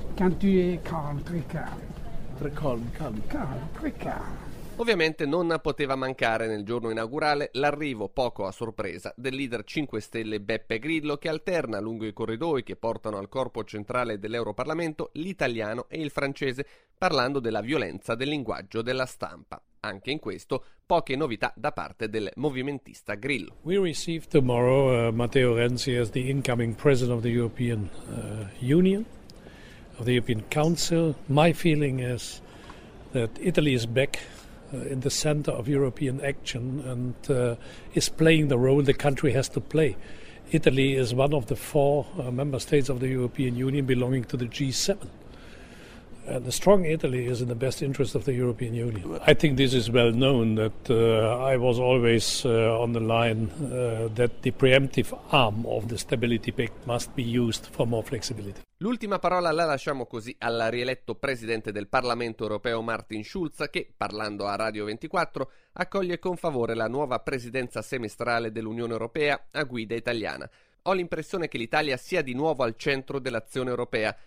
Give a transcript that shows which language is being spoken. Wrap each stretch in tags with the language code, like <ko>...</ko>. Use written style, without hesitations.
<fr>Quand tu es calme, très calme. Très calme, calme. Calme, très calme.</fr> <it>Ovviamente non poteva mancare nel giorno inaugurale l'arrivo, poco a sorpresa, del leader 5 Stelle Beppe Grillo, che alterna lungo i corridoi che portano al corpo centrale dell'Europarlamento l'italiano e il francese, parlando della violenza del linguaggio della stampa. Anche in questo, poche novità da parte del movimentista Grillo.</it> <en>We receive tomorrow Matteo Renzi as the incoming president of the European Union, of the European Council. My feeling is that Italy is back in the center of European action and is playing the role the country has to play. Italy is one of the four member states of the European Union belonging to the G7. And a strong Italy is in the best interest of the European Union. I think this is well known that I was always on the line that the preemptive arm of the stability pact must be used for more flexibility.</en> <it>L'ultima parola la lasciamo così al rieletto presidente del Parlamento europeo Martin Schulz, che, parlando a Radio 24, accoglie con favore la nuova presidenza semestrale dell'Unione Europea a guida italiana. Ho l'impressione che l'Italia sia di nuovo al centro dell'azione europea.</it>